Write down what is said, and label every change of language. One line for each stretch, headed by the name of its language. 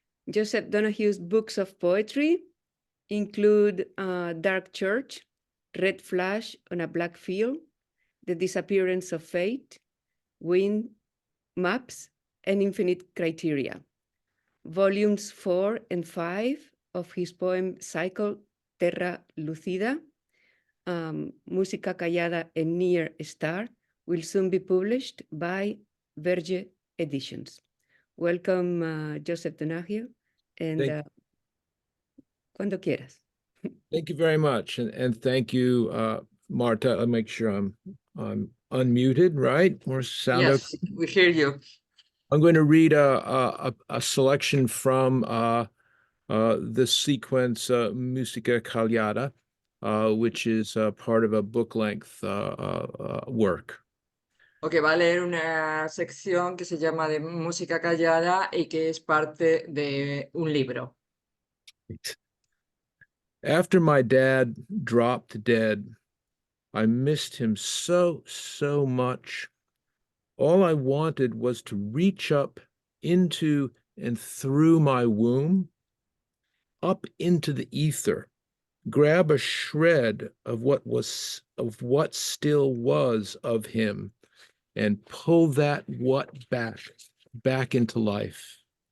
English: Joseph Donahue's books of poetry include Dark Church, Red Flash on a Black Field, The Disappearance of Fate, Wind, Maps, and Infinite Criteria. Volumes 4 and 5 of his poem cycle Terra Lucida, Música Callada and Near Star will soon be published by Verge Editions. Welcome, Joseph Donahue, and
Spanish: cuando quieras.
English: Thank you very much, and thank you, Marta. I'll make sure I'm unmuted, right? Or sound Yes, okay? we hear you. I'm going to read a selection from the sequence Musica Callada, which is part of a book-length work.
Spanish: Ok, va a leer una sección que se llama de música callada y que es parte de un libro.
English: After my dad dropped dead, I missed him so much. All I wanted was to reach up into and through my womb, up into the ether, grab a shred of what still was of him, and pull that what back into life.